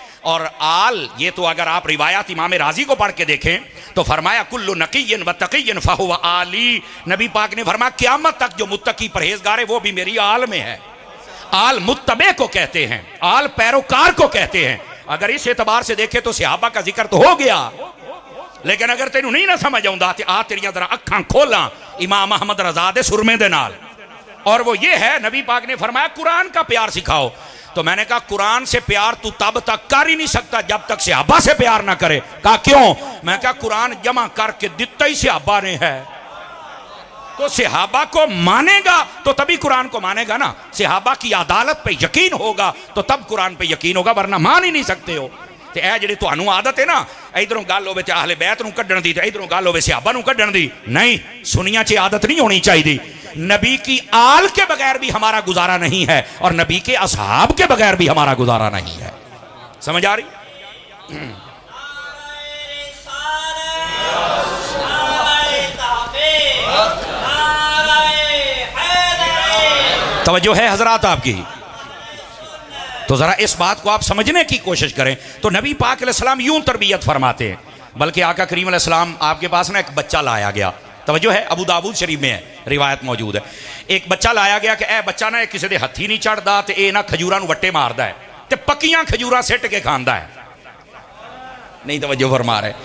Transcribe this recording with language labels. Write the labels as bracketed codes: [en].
[ur] اور آل یہ تو اگر آپ روایات امام راضی کو پڑھ کے دیکھیں تو فرمایا [ar] کل نقی و تقی فہو آلی. [ur] نبی پاک نے فرمایا قیامت تک جو متقی پرہیزگار ہے وہ بھی میری آل میں ہے. آل متبع کو کہتے ہیں، آل پیروکار کو کہتے ہیں. اگر اس اعتبار سے دیکھیں تو صحابہ کا ذکر تو ہو گیا، لیکن [pa] اگر تینوں نہیں نہ سمجھ آؤں تے آ تیریاں ذرا اکھاں کھولاں امام احمد رضا دے سرمے دے نال. [ur] اور وہ یہ ہے نبی پاک نے فرمایا قرآن کا پیار سکھاؤ. تو میں نے کہا قرآن سے پیار تو تب تک کر ہی نہیں سکتا جب تک صحابہ سے پیار نہ کرے. کہا کیوں؟ میں کہا قرآن جمع کر کے دیتا ہی صحابہ نے ہے، تو صحابہ کو مانے گا تو تبھی قرآن کو مانے گا نا. صحابہ کی عدالت پہ یقین ہوگا تو تب قرآن پہ یقین ہوگا، ورنہ مان ہی نہیں سکتے ہو. [pa] تے اے جڑی تانوں عادت ہے نا ادھروں گل ہوے تے اہل بیت نوں کڈن دی تے ادھروں گل ہوے صحابہ نوں کڈن دی، نہیں، سنیاں چ عادت نہیں ہونی چاہیے. [ur] نبی کی آل کے بغیر بھی ہمارا گزارا نہیں ہے، اور نبی کے اصحاب کے بغیر بھی ہمارا گزارا نہیں ہے. سمجھ آ رہی؟ توجہ ہے حضرات آپ کی؟ تو ذرا اس بات کو آپ سمجھنے کی کوشش کریں. تو نبی پاک علیہ السلام یوں تربیت فرماتے ہیں. بلکہ آقا کریم علیہ السلام آپ کے پاس نا ایک بچہ لایا گیا. توجہ ہے، ابو داؤد شریف میں ہے، روایت موجود ہے. [pa] ایک بچہ لایا گیا کہ اے بچہ نا کسی دے ہتھی نہیں چڑھدا تے اے نا کھجوراں نوں وٹے ماردا ہے تے پکیاں کھجوراں سٹ کے کھاندا ہے. [ur] نہیں توجہ فرما رہے.